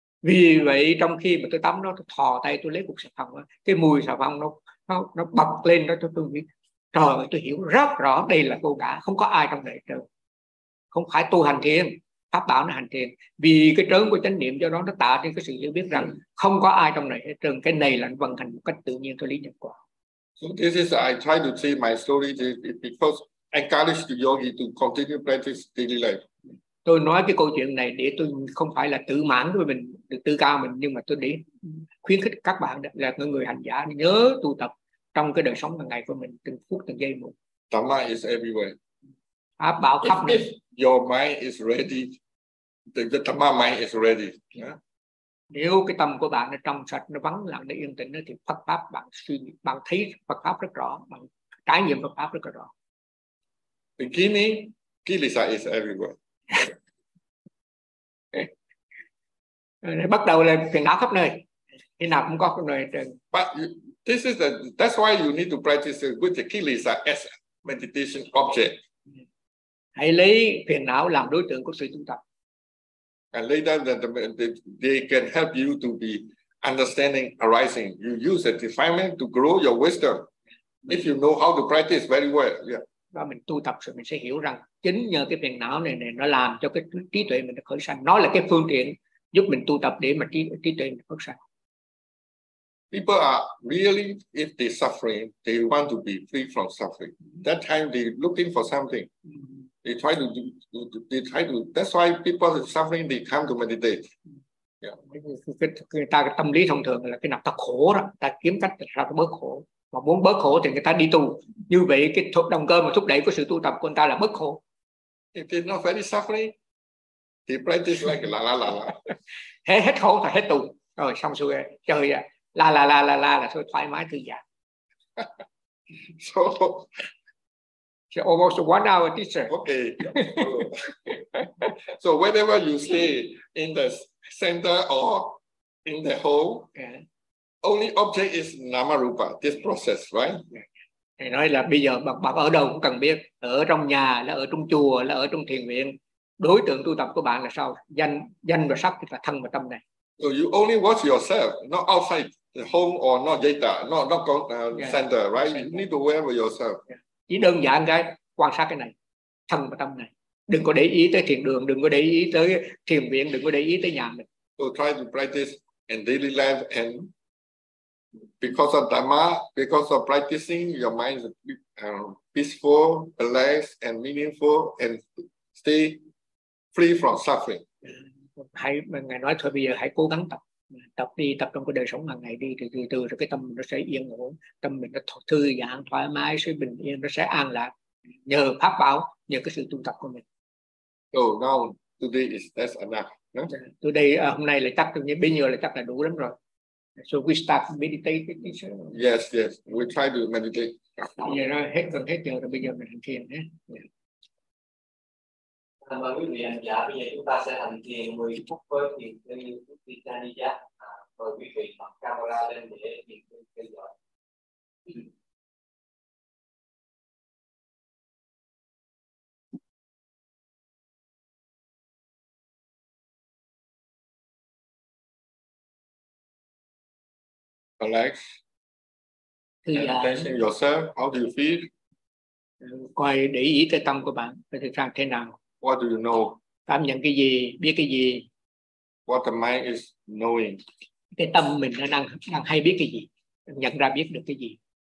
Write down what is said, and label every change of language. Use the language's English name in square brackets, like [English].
[Vietnamese] Vì vậy trong khi mà tôi tắm nó, tôi thò tay, tôi lấy cục xà phòng, cái mùi xà phòng nó bật lên, đó tôi biết. Trời ơi, tôi hiểu rất rõ đây là cô cả, không có ai trong đời trời. Không phải tu hành thiền, pháp bảo nó hành thiền, vì cái trớn của chánh niệm do đó nó tạo nên cái sự hiểu biết rằng không có ai trong này hết trơn, cái này là nó vận hành một cách tự nhiên theo lý nhân quả. [English] So this is I try to see my story because encourage the yogi to continue practice daily life. [Vietnamese] Tôi nói cái câu chuyện này để tôi không phải là tự mãn với mình, tự cao mình, nhưng mà tôi để khuyến khích các bạn là người hành giả nhớ tu tập trong cái đời sống hàng ngày của mình từng phút từng giây một. [English] Dhamma is everywhere. [Vietnamese] Pháp bảo khắp nơi. [English] Your mind is ready. The Dhamma mind is ready. Yeah. [Vietnamese] Nếu cái tâm của bạn nó trong sạch, nó vắng lặng, nó yên tĩnh thì Phật pháp bạn suy nghĩ, bạn thấy Phật pháp rất rõ, bạn trải nghiệm Phật pháp rất rõ. [English] Beginning, Kilesa is everywhere. [Vietnamese] Bắt đầu là phiền não khắp nơi, khi nào cũng có khắp nơi. [English] But this is that's why you need to practice with the kilesa as meditation object. [Vietnamese] Hãy lấy phiền não làm đối tượng của sự tu tập. [English] And later they can help you to be understanding arising. You use the defilement to grow your wisdom. If you know how to practice very well, yeah. [Vietnamese] Và mình tu tập rồi mình sẽ hiểu rằng chính nhờ cái phiền não này này nó làm cho cái trí tuệ mình được khởi sanh. Nó là cái phương tiện giúp mình tu tập để mà trí tuệ mình phát sanh. [English] People are really, if they suffering, they want to be free from suffering. That time they looking for something. They try to that's why people are suffering, they come to meditate. Yeah. [Vietnamese] Người ta tâm lý thông thường là cái nào ta khổ đó, ta kiếm cách ra ta bớt khổ. Mà muốn bớt khổ thì người ta đi tu. Như vậy cái động cơ mà thúc đẩy của sự tu tập của người ta là bớt khổ. [English] If it's not very suffering, they practice like la la la la. [Vietnamese] Hết khổ thì hết tu. Rồi xong xuôi, chơi à. La la la la la là thôi thoải mái thư giãn. So [English] almost 1 hour teacher. Okay. So whenever you stay in the center or in the home, yeah. Only object is nama rupa, this process, right? [Vietnamese] Thầy nói là bây giờ bạn ở đâu cũng cần biết, ở trong nhà, là ở trong chùa, là ở trong thiền viện, đối tượng tu tập của bạn là sao? Danh và sắc là thân và tâm này. [English] So you only watch yourself, not outside the home or not data, not center, right? Center. You need to wear with yourself. Yeah. [Vietnamese] Chỉ đơn giản cái quan sát cái này, thân và tâm này. Đừng có để ý tới thiền đường, đừng có để ý tới thiền viện, đừng có để ý tới nhà mình. [English] So try to practice in daily life and because of Dhamma, because of practicing, your mind is peaceful, relaxed and meaningful and stay free from suffering. [Vietnamese] Hãy ngài nói thôi bây giờ hãy cố gắng tập, tập đi, tập trong cái đời sống hàng ngày đi, thì từ từ rồi cái tâm nó sẽ yên ổn, tâm mình nó thư giãn thoải mái, sẽ bình yên, nó sẽ an lạc nhờ pháp bảo, nhờ cái sự tu tập của mình. [English] So now today is that's enough. [Vietnamese] Today hôm nay là chắc như bây giờ là chắc là đủ lắm rồi. [English] So we start meditating. Yes, yes, we try to meditate. [Vietnamese] Yeah, rồi hết gần hết giờ rồi bây giờ mình hành thiền nhé. Cảm ơn quý vị hành giả, bây giờ chúng ta sẽ hành thiền 10 phút với thiền sư Thích Thích Ca Ni Giác. Mời quý vị bật camera lên để thiền sư theo dõi. [English] Relax. [Vietnamese] Thư giãn. [English] Attention yourself, how do you feel? [Vietnamese] Quay để ý tới tâm của bạn, phải thực ra thế nào? [English] What do you know? [Vietnamese] Cảm nhận cái gì, biết cái gì? [English] What the mind is knowing? [Vietnamese] Cái tâm mình nó đang hay biết cái gì, nhận ra biết được cái gì.